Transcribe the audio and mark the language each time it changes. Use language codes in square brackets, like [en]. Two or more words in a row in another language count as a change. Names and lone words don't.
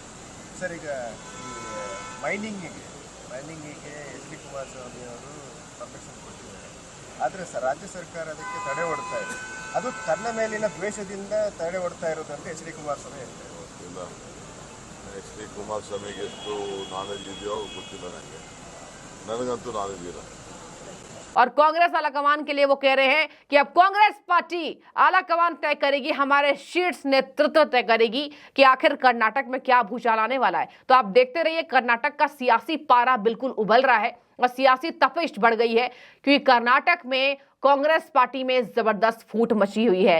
[kn] ಸರ್, ಈಗ ಈ ಮೈನಿಂಗಿಗೆ ಎಚ್ ಡಿ ಕುಮಾರಸ್ವಾಮಿ ಅವರು ಪರ್ಮಿಷನ್ ಕೊಟ್ಟಿದ್ದಾರೆ, ಆದರೆ ರಾಜ್ಯ ಸರ್ಕಾರ ಅದಕ್ಕೆ ತಡೆ ಒಡ್ತಾ ಇದೆ. ಅದು ತನ್ನ ಮೇಲಿನ ದ್ವೇಷದಿಂದ ತಡೆ ಒಡ್ತಾ ಇರೋದಂತ ಎಚ್ ಡಿ ಕುಮಾರಸ್ವಾಮಿ ಹೇಳ್ತಾರೆ. ಗೊತ್ತಿಲ್ಲ, ಎಚ್ ಡಿ ಕುಮಾರಸ್ವಾಮಿಗೆ ಎಷ್ಟು ನಾಲೆಜ್ ಇದೆಯೋ ಗೊತ್ತಿಲ್ಲ ನನಗೆ, ನನಗಂತೂ ನಾಲೆಜ್ ಇಲ್ಲ. [hi] और कांग्रेस आलाकमान के लिए वो कह रहे हैं कि अब कांग्रेस पार्टी आलाकमान तय करेगी, हमारे शीर्ष नेतृत्व तय करेगी कि आखिर कर्नाटक में क्या भूचाल आने वाला है. तो आप देखते रहिए, कर्नाटक का सियासी पारा बिल्कुल उबल रहा है. और सियासी तपिश बढ़ गई है, क्योंकि कर्नाटक में कांग्रेस पार्टी में जबरदस्त फूट मची हुई है।